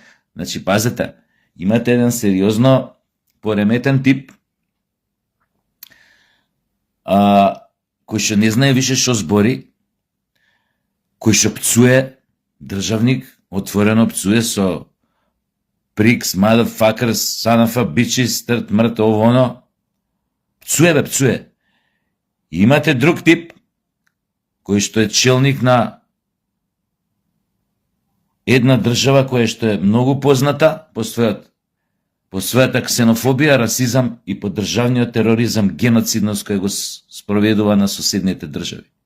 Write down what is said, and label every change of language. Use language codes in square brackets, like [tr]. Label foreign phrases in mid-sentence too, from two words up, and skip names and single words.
[mk] Значи, пазете, имате еден сериозно пореметен тип, кој што не знае више што збори, кој што пцуе државник, отворено пцуе со прикс, [en] motherfuckers, son of a bitches, [mk] трт, мрт, ово, оно. Пцуе. И имате друг тип, кој што е челник на една држава која што е многу позната по својата ксенофобија, расизам и по државниот тероризам, геноцидност кој го спроведува на соседните држави.